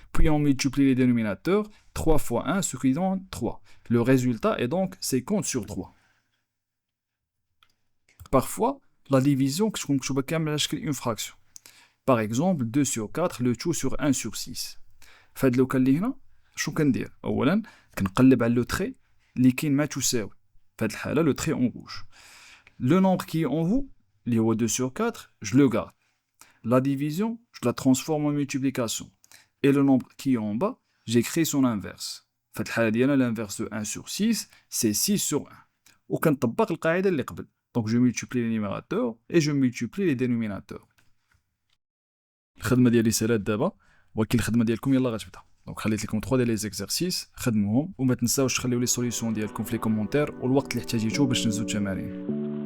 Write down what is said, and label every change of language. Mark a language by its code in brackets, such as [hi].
[fr] Puis on multiplie les dénominateurs. 3 fois 1, ce qui donne 3. Le résultat est donc 50 sur 3. Parfois, la division [ar] كتكون مكتوبة كاملة على شكل [fr] une fraction. Par exemple, 2 sur 4 le tout sur 1 sur 6. [ar] فهاد لو كان اللي هنا شو كندير؟ أولا كنقلب على لو تري اللي كاين مع تساوي. فهاد الحالة لو تري [fr] en rouge. Le nombre qui est en haut, [ar] اللي هو [fr] 2 sur 4, je le garde. La division, je la transforme en multiplication. Et le nombre qui est en bas, j'écris son inverse. [ar] فهاد الحالة ديالنا [fr] l'inverse de 1 sur 6, c'est 6 sur 1. [ar] وكنطبق القاعدة اللي قبل. [fr] Donc je multiplie les numérateurs et je multiplie les dénominateurs. [ar] الخدمة ديالي سالات دابا ولكن الخدمة ديالكم يلا غتبدا. دونك خليت لكم 3 ديال لي زيكزارسيس خدموهم وما تنساوش تخليو لي سوليوشن ديالكم في لي كومونتير والوقت اللي احتاجيتوه باش نزيدو التمارين.